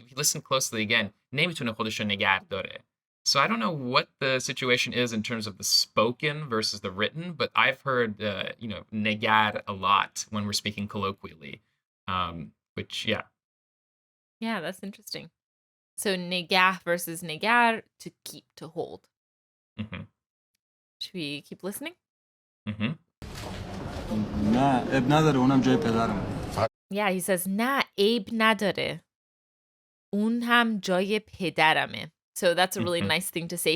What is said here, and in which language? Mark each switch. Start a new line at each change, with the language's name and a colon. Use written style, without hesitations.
English: If you listen closely again,
Persian: نمیتونه خودشو نگه داره.
English: So I don't know what the situation is in terms of the spoken versus the written, but I've heard, negar a lot when we're speaking colloquially, which, yeah. Yeah, that's interesting. So negah versus negar, to keep, to hold. Mm-hmm. Should we keep listening? Mm-hmm.
Persian: نه اب نداره اونم جای پدرم.
English: Yeah, he says
Persian: نه عیب نداره. اون هم جای پدرمه.
English: So that's a really nice thing to say.